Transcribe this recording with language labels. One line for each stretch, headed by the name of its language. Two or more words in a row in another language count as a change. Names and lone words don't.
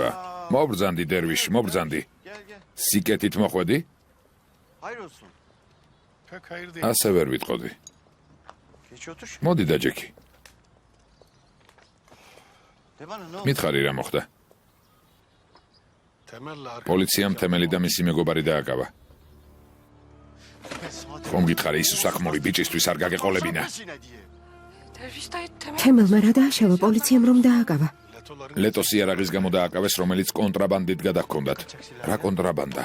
Georgian: მობრძანდი დერვიშ, მობრძანდი.
Turkish: Gel gel.
Georgian: სიკეთით მოხვედი?
Turkish: Hayır olsun. Pek hayır değil.
Georgian: ასე ვერ ვიტყოდი.
Turkish: Geç otur.
Georgian: მოდი დაჯექი.
Turkish: De bana ne oldu?
Georgian: მითხარი რა მოხდა?
Turkish: Temelli arka.
Georgian: პოლიციამ თემელი და მისი მეგობარი დააკავა. ხომ გითხარი ის უსახმორი ბიჭისთვის არ გაგეყოლებინა? თემელმა რა დააშავა პოლიციამ რომ დააკავა? ლეტოს იარაღის გამო დააკავეს, რომელიც კონტრაბანდით გადაჰქონდათ. რა კონტრაბანდა?